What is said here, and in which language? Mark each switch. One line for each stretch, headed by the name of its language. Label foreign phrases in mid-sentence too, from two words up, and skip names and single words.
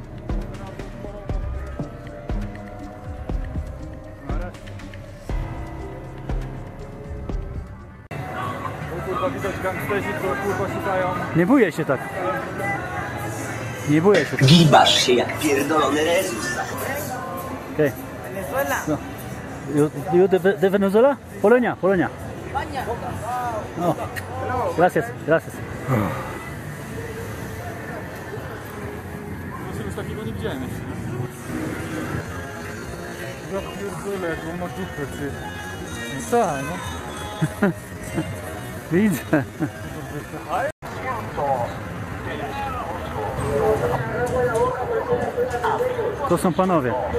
Polish: Widać gangsterzy, które kurwa szukają. Nie boję się tak. Nie boję się tak. Gibasz się jak pierdolony Rezus.
English: Okay. No.
Spanish: You de Venezuela? Polonia, Polonia. No. Gracias, gracias.
Polish: Czegoś takiego nie widziałem jeszcze. Ja pierdolę, jak on ma dupę, ty. No tak, no. Widzę. To są panowie.